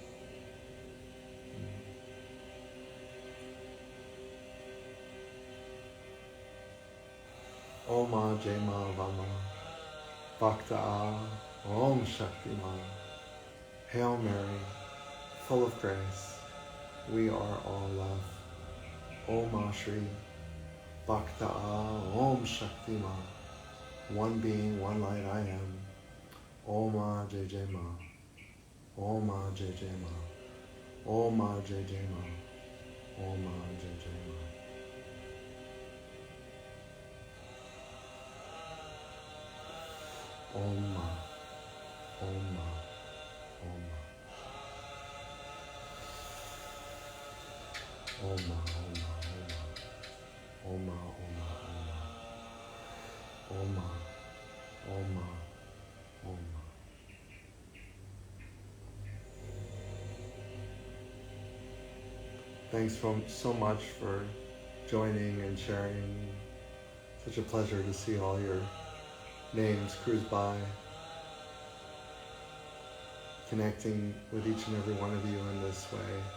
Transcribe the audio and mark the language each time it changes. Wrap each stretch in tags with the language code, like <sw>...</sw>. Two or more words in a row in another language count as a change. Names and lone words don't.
<sa>Om Jai Ma Vama, Bhakta Om Shakti Ma.</sa> <en>Hail Mary, full of grace, we are all love.</en> <sa>Om Shri, Bhakta Om Shakti Ma.</sa> <en>One being, one light I am.</en> <sa>Om Jai Jai Ma. Om Jai Jai Ma. Om Jai Jai Ma. Om Jai Jai Ma. Om Ma. Om Ma. Om Ma. Om Ma. Om Ma. Om Ma. Om Ma. Om Ma. Om Ma. Om Ma.</sa> <en>Thanks so much for joining and sharing. Such a pleasure to see all your names cruise by, connecting with each and every one of you in this way.</en>